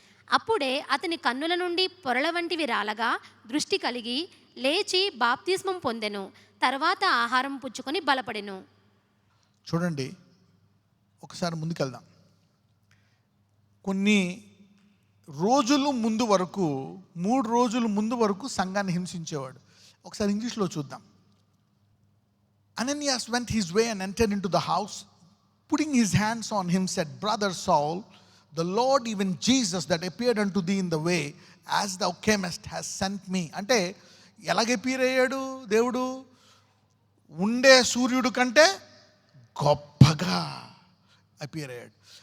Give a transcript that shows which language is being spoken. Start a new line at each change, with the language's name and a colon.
Telugu: అప్పుడే అతని కన్నుల నుండి పొరల వంటివి రాలగా దృష్టి కలిగి లేచి బాప్తిస్మం పొందెను. తర్వాత ఆహారం పుచ్చుకొని బలపడెను. చూడండి, ఒకసారి ముందుకెళ్దాం. కొన్ని రోజులు ముందు వరకు, 3 రోజుల ముందు వరకు సంఘాన్ని హింసించేవాడు. ఒకసారి ఇంగ్లీష్లో చూద్దాం.
English: Ananias went his way and entered into the house, putting his hands on him, said, Brother Saul, the Lord, even Jesus, that appeared unto thee in the way, as thou camest, has sent me.
Telugu: అంటే ఎలాగ appear అయ్యాడు దేవుడు? ఉండే సూర్యుడు కంటే గొప్పగా appear అయ్యాడు.